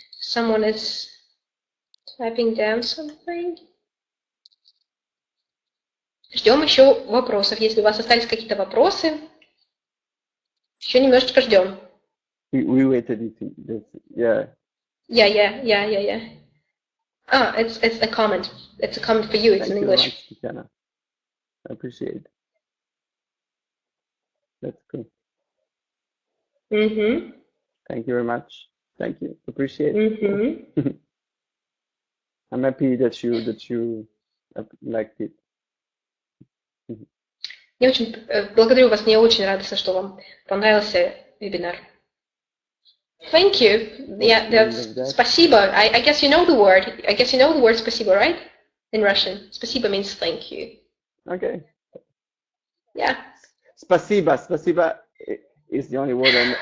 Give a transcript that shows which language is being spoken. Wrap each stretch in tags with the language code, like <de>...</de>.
<en>Someone is typing down something.</en> <ru>Ждем еще вопросов. Если у вас остались какие-то вопросы, еще немножечко ждем.</ru> <en>We waited. Yeah. Yeah. Ah, it's a comment. It's a comment for you. It's in English. Thank you, I appreciate it. That's cool. Thank you very much. Thank you. Appreciate it. I'm happy that you liked it.</en> <ru>Я очень благодарю вас. Мне очень радостно, что вам понравился вебинар.</ru> <en>Thank you. Yeah, спасибо. I guess you know the word. I guess you know the word спасибо, right? In Russian. Спасибо means thank you. Okay. Yeah.</en> <ru>Спасибо.</ru> <en>Спасибо is the only word I know.</en>